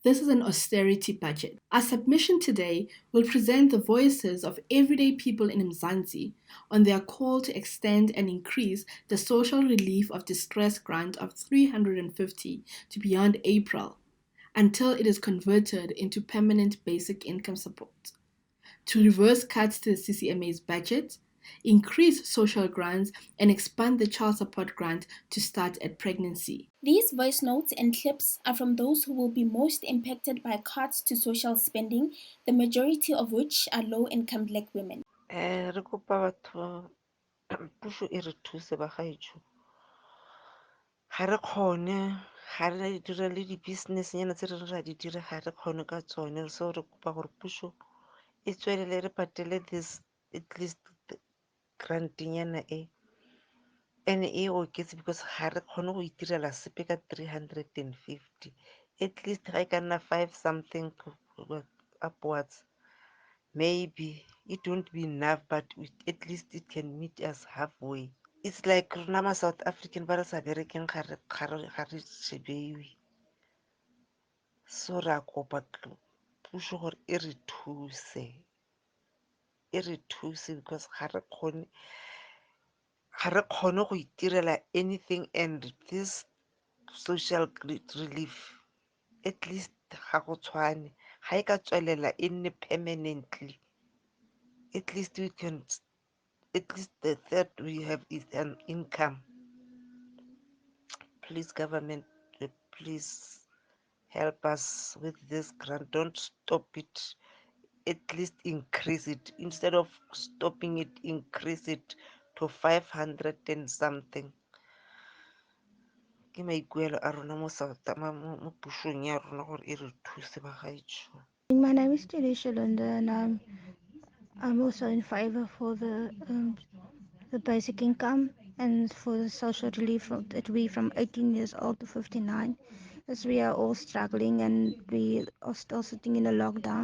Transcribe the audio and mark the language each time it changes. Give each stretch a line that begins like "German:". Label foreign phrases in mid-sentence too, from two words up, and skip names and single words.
English: This is an austerity budget. Our submission today will present the voices of everyday people in Mzansi on their call to extend and increase the social relief of distress grant of 350 to beyond April until it is converted into permanent basic income support, to reverse cuts to the CCMA's budget, increase social grants, and expand the child support grant to start at pregnancy. These voice notes and clips are from those who will be most impacted by cuts to social spending, the majority of which are low-income black women.
Tswana: Re kopa batho puso e re thuse bagaetsho ga re kgone ga re dira le di-business nyana tse re ra di dira ga re kgone ka tsone so re kopa gore puso e tswelele re patele
English: this at least grant
Tswana: nyana e and e oketse because ga re kgone go itirela sepe ka 350
English: at least
Tswana: ga e ka nna 5
English: something upwards maybe it won't be enough but at least it can meet us halfway. It's like
Tswana: rona ma South African ba re sa berekeng ga re shebeiwe so ra kopa puso gore e re thuse because ga re kgone go itirela
English: anything and this social relief at least
Tswana: ga go tshwane ga e ka tswelela e nne
English: permanently at least we can at least the third we have is an income. Please government, please help us with this grant. Don't stop it, at least increase it instead of stopping it, increase it to 500 and something.
Tswana: Ke maikuelo a rona mo pusong ya rona gore e re thuse bagaetsho.
English: My name is Tirisha Lunda, and I'm also in favor for the basic income and for the social relief that we from 18 years old to 59, as we are all struggling and we are still sitting in a lockdown.